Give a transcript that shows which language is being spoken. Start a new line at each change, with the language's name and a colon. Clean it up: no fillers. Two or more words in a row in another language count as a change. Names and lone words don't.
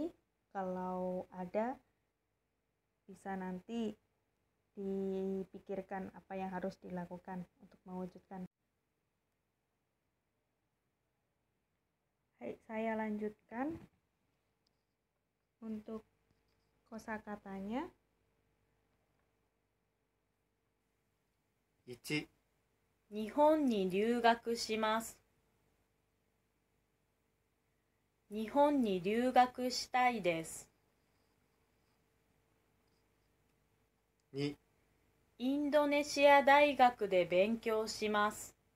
Indonesian: Kalau ada, bisa nanti dipikirkan apa yang harus dilakukan untuk mewujudkan. Hai, saya lanjutkan untuk kosakatanya.
Japanese: 1、日本に留学します。日本に留学したいです。 2、インドネシア大学で勉強します。